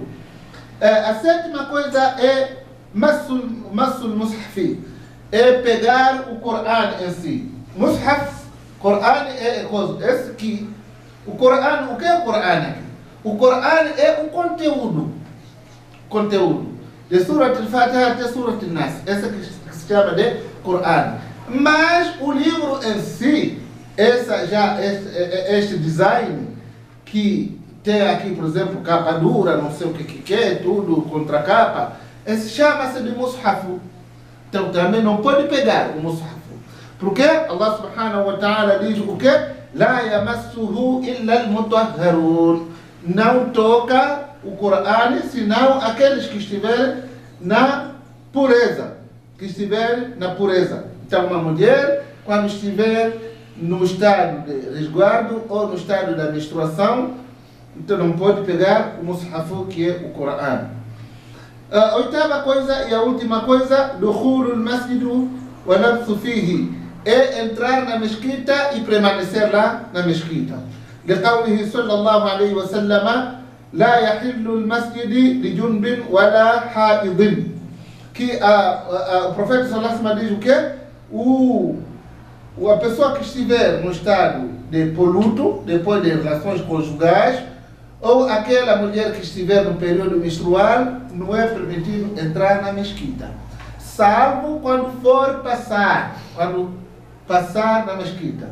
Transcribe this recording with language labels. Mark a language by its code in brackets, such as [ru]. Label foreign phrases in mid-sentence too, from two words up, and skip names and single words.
[pt] A sétima coisa é [ar] مس المصحف, [pt] é pegar o Corão em si. Mushaf, Corão é coisa. Esse aqui, o Corão, o que é o Corão aqui? O Corão é o conteúdo de Surat al-Fatiha até Surat al-Nas. Essa que se chama de Corão. Mas o livro em si, este design que tem aqui, por exemplo, capa dura, não sei o que é, tudo contra capa, chama-se de mushaf. Então também não pode pegar o mushaf. Porque [ar] الله سبحانه وتعالى [pt] diz o quê? [ar] لا يمسه إلا المطهرون. [pt] Não toca o Corão, senão aqueles que estiverem na pureza. Então, uma mulher, quando estiver no estado de resguardo ou no estado da menstruação, então não pode pegar o mushaf, que é o Corão. A oitava coisa e a última coisa, [ar] دخول المسجد ولبث فيه, [pt] é entrar na mesquita e permanecer lá na mesquita. [ar] لقوله صلى الله عليه وسلم لا يحل المسجد لجنب ولا حائض. [pt] Que o profeta [ar] صلى الله عليه وسلم [pt] diz o quê? A pessoa que estiver no estado de poluto, depois de relações conjugais, ou aquela mulher que estiver no período menstrual, não é permitido entrar na mesquita, salvo quando for passar na mesquita.